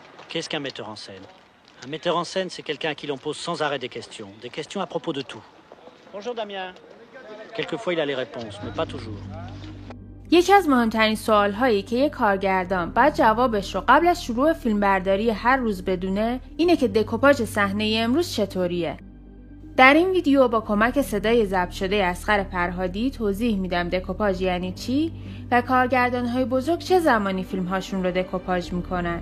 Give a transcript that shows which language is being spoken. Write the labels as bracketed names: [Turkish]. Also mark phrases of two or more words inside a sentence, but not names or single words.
[French] Qu'est-ce qu'un metteur en scène? Un metteur en scène, c'est quelqu'un à qui l'on pose sans arrêt des questions à propos de tout. Bonjour Damien. Quelquefois il a les réponses, mais pas toujours. [Persian] یکی از مهمترین سوال‌هایی که یک کارگردان باید جوابش رو قبل از شروع فیلمبرداری هر روز بدونه اینه که دکوپاژ صحنه امروز چطوریه. در این ویدیو با کمک صدای ضبط شده اصغر فرهادی توضیح میدم دکوپاژ یعنی چی و کارگردان‌های بزرگ چه زمانی فیلم‌هاشون رو دکوپاژ میکنن.